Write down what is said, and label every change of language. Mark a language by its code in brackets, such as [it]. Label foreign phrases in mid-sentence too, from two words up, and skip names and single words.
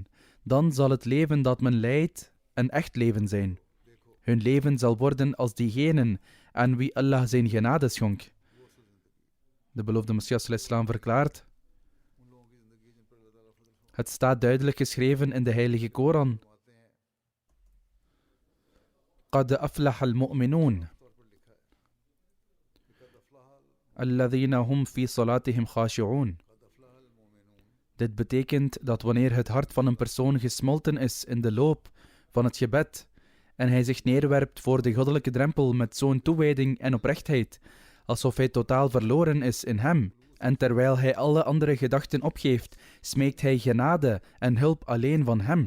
[nl] Dan zal het leven dat men leidt een echt leven zijn. Hun leven zal worden als diegenen aan wie Allah zijn genade schonk. De beloofde Messias al-Islam verklaart: het staat duidelijk geschreven in de Heilige Koran: [ar] قَدْ أَفْلَحَ الْمُؤْمِنُونَ الَّذِينَ هُمْ فِي صَلَاتِهِمْ خَاشِعُونَ. [nl] Dit betekent dat wanneer het hart van een persoon gesmolten is in de loop van het gebed en hij zich neerwerpt voor de goddelijke drempel met zo'n toewijding en oprechtheid, alsof hij totaal verloren is in hem, en terwijl hij alle andere gedachten opgeeft, smeekt hij genade en hulp alleen van hem.